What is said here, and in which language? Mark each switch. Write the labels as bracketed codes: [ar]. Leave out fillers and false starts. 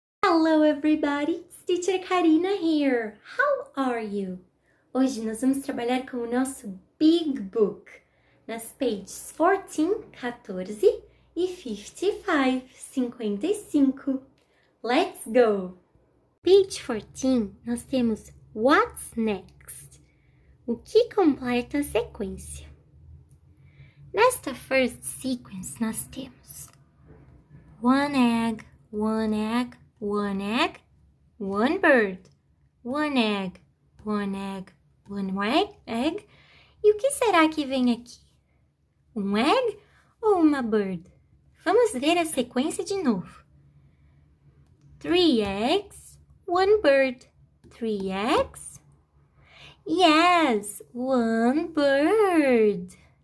[en] Hello everybody, it's Teacher Karina here. How are you? [pt] Hoje nós vamos trabalhar com o nosso Big Book nas pages 14, 14 e 55, 55. [en] Let's go! [pt] Page 14, nós temos [en] What's Next? [pt] O que completa a sequência? Nesta [en] first sequence, [pt] nós temos [en] one egg, one egg, one egg, one bird, one egg, one egg, one egg. [pt] E o que será que vem aqui? Um egg ou uma bird? Vamos ver a sequência de novo. [en] 3 eggs, one bird. 3 eggs? Yes, one bird.